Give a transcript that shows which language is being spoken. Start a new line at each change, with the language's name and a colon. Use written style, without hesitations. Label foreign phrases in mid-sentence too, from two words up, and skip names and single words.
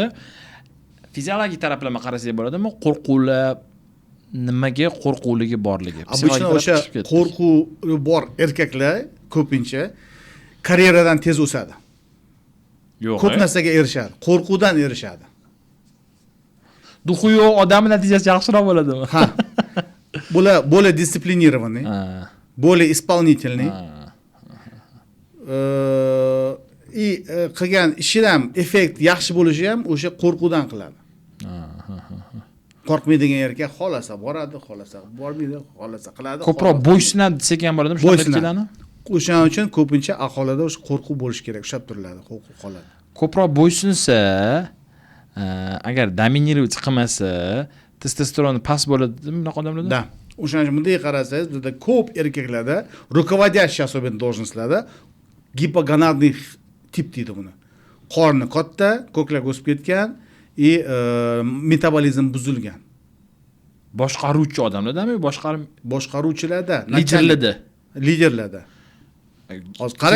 Uzbek: Fiziologik taraflama qarasak bo'ladimi? Qo'rquvlar nimaga qo'rquvligi borligi? Обычно o'sha qo'rquvi bor erkaklar ko'pincha karyeradan tez o'sadi. Yo'q. Ko'p narsaga erishadi, qo'rquvdan erishadi. Duxuyo odam natijasi yaxshiroq bo'ladimi? Ha. Bular
Russian: более дисциплинированный, более исполнительный.
Uzbek: И qilgan ishidan ham effekt yaxshi bo'lishi ham o'sha qo'rquvdan qiladi. Qo'rqmaydigan erkak xolasa boradi, xolasa bormaydi, xolasa qiladi. Ko'proq bo'ysunadi desak ham bo'ladimi? Shunday keladi. O'shaning uchun ko'pincha aholida o'sha qo'rquv bo'lishi kerak, ushlab turiladi, qo'rquv qoladi. Ko'proq bo'ysunsa, agar dominировать qilmasa, testosteroni past bo'ladimi bunaqa odamlarda? Da. O'shaning uchun bunday qarasangiz, bizda ko'p erkaklarda,
Russian: rukovodящий особенно
Uzbek: должностlarda gipogonadный tip deydi buni. Qorni katta, ko'krak o'sib ketgan и metabolizm buzilgan. Boshqaruvchi odamlardami, boshqaruvchilarda, liderlarda. Hozir qarang,